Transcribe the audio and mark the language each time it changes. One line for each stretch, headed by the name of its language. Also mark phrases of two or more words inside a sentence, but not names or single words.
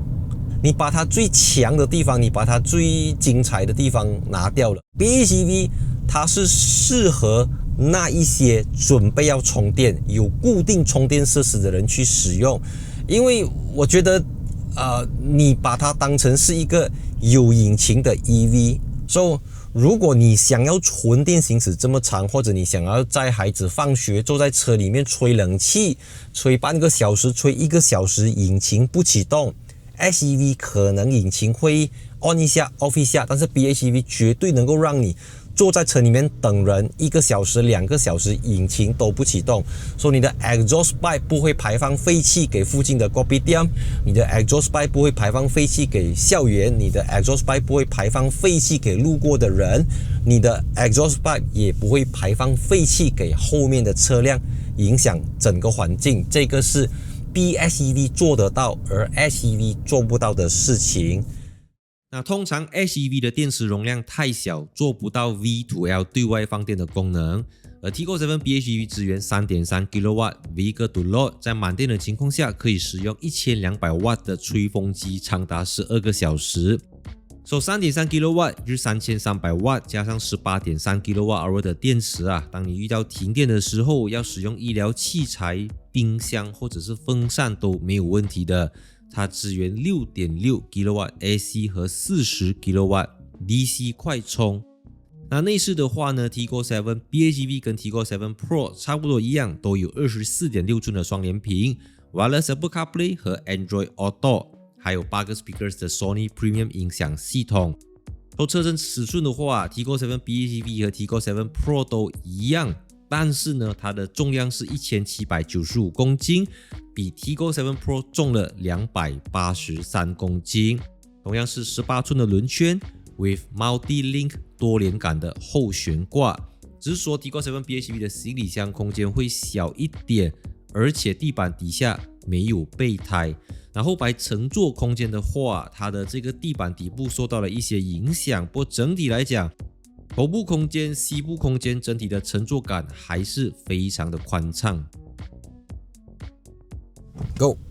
Chinese: 你把它最強的地方，你把它最精彩的地方拿掉了。PHEV 它是適合那一些準備要充電、有固定充電設施的人去使用，因為我覺得，你把它當成是一個有引擎的 EV。So，如果你想要純電行駛這麼長，或者你想要載孩子放學，坐在車裡面吹冷氣，吹半個小時，吹1個小時，引擎不啟動 ，SEV 可能引擎會 on 一下 off 一下，但是 PHEV 絕對能夠讓你坐在車裡面等人1個小時、2個小時，引擎都不啟動，所以你的
English: exhaust pipe
Chinese: 不會排放廢氣給附近的 kopitiam， 你的
English: exhaust pipe
Chinese: 不會排放廢氣給校園，你的
English: exhaust pipe
Chinese: 不會排放廢氣給路過的人，你的
English: exhaust pipe
Chinese: 也不會排放廢氣給後面的車輛，影響整個環境。這個是 PHEV 做得到，而 SEV 做不到的事情。那通常 SEV 的電池容量太小，做不到 V2L 對外放電的功能，而 Tiggo 7 PHEV 支援 3.3 kW
English: Vehicle to Load，
Chinese: 在滿電的情況下可以使用1200瓦的吹風機長達12個小時。3.3 kW 就是3300瓦加上 18.3 kWh 的電池啊，當你遇到停電的時候，要使用醫療器材、冰箱或者是風扇都沒有問題的。它支援 6.6 kW AC 和40 kW DC 快充。那內飾的話呢， Tiggo 7 PHEV 跟 Tiggo 7 Pro 差不多一樣，都有 24.6 寸的雙聯屏 Wireless Apple CarPlay 和 Android Auto， 還有8個 speakers 的 Sony Premium 音響系統。車身尺寸的話， Tiggo 7 PHEV 和 Tiggo 7 Pro 都一樣，但是呢，它的重量是1795公斤，比 Tiggo 7 Pro 重了283公斤。同樣是18寸的輪圈
English: with Multi-Link
Chinese: 多連桿的後懸掛，只是說 Tiggo 7 PHEV 的行李箱空間會小一點，而且地板底下沒有備胎。然後後排乘坐空間的話，它的這個地板底部受到了一些影響，不過整體來講，頭部空間、膝部空間整體的乘坐感還是非常的寬敞。Go！